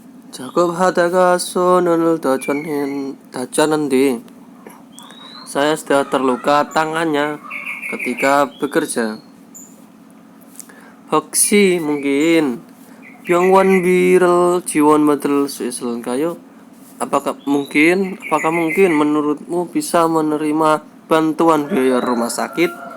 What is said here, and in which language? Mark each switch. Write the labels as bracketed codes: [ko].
[ko] 작업하다가 손을 다쳤는데 [id] saya sudah terluka tangannya ketika bekerja. [ko] 혹시 mungkin 병원비를 지원받을 수 있을까요? [id] Apakah mungkin menurutmu bisa menerima bantuan biaya rumah sakit?